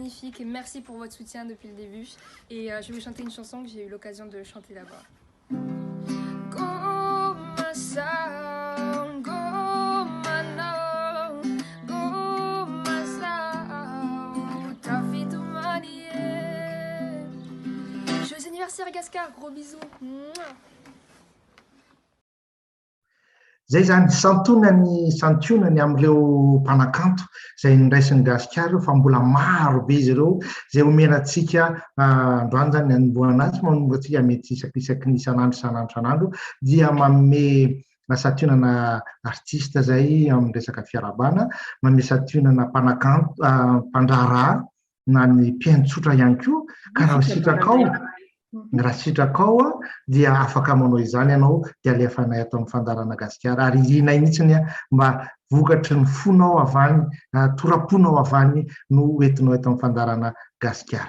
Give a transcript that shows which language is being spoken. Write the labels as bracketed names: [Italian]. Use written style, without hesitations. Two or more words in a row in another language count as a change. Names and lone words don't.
[French] Et merci pour votre soutien depuis le début. Et je vais vous chanter une chanson que j'ai eu l'occasion de chanter là-bas. Joyeux anniversaire Gasikara, gros bisous. [Malagasy] Zay zany santionany amin'ireo mpanakanto izay niraisin'ny Gasikara fa mbola maro be izy ireo izay omenantsika androany zany anomboana azy manomboka antsika mety isaky ny isan'andro dia manome santionana artista zay amin'ny resaka fiarabana, manome santionana mpanakanto, mpandraharaha na ny mpiaino-tsotra ihany koa ka raha sitraka ao dia afaka manao izany ianao dia alefanay ato amin'ny fandarana Gasikara ary irinay mihitsiny mba vokatry ny fonao avany, toraponao avany no entinao eto amin'ny fandarana Gasikara.